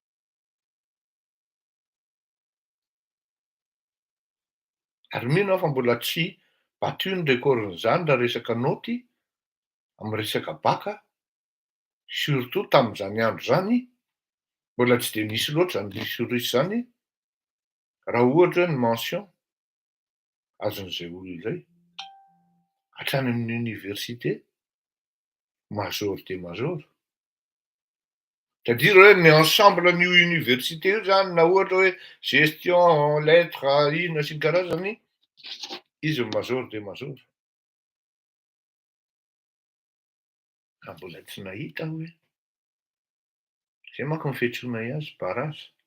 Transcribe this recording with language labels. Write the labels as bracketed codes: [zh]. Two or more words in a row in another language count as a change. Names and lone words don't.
[mg] Ary mino aho fa mbola tsy battu ny record-n'izany raha resaka naoty amin'ny resaka baka, surtout tamin'izany andro zany mbola tsy de nisy loatra zany lisy zany, raha ohatra ny mention azon'izay olona izay hatrany amin'ny [fr] université major de major. [mg] C'est-à-dire hoe ny ensemble an'io université io zany na ohatra hoe [fr] gestion, lettres, [mg] inona sy ny karazany, izy [fr] major de major. [mg] Mbola tsy nahita hoe zay manko ny fiantsoana azy baraza.